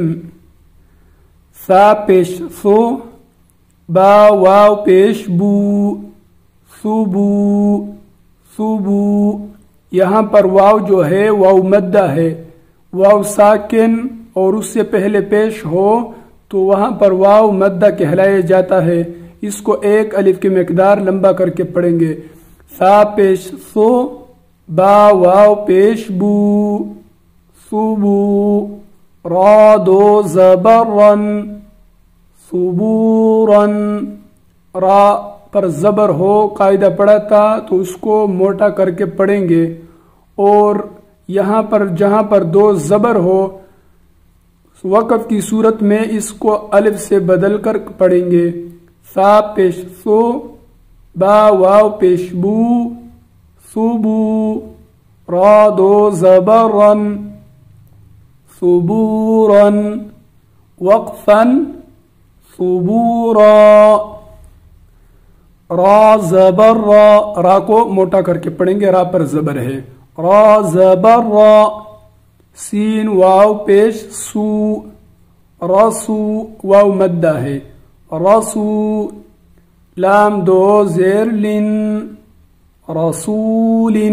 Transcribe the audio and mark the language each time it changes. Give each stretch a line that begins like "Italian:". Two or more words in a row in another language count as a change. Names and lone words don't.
Urdu: سا پیش سو، با واو پیش بو، صوبو صوبو۔ یہاں پر واو جو ہے واو مدہ ہے، واو ساکن اور اس سے پہلے پیش ہو تو وہاں پر واو مدہ کہلایا جاتا ہے۔ اس کو ایک الف کی مقدار لمبا کر کے پڑھیں گے۔ سا پیش سو، با واو پیش بو، صوبو، را دو زبر رن، صبورن۔ را پر زبر ہو قاعدہ پڑھا تھا تو اس کو موٹا کر کے پڑھیں گے، اور یہاں پر جہاں پر دو زبر ہو وقف کی صورت میں اس کو الف سے بدل کر پڑھیں گے۔ سا پیش سو، با واو پیش بو، صوبو، را دو زبرن، صبورن، وقفن، صبورا۔ را زبر را، را کو موٹا کر کے پڑھیں گے، را پر زبر ہے۔ را زبر را، سین واو پیش سو، رسو، واو مدہ ہے، رسو، لام دو زیر لن، رسول۔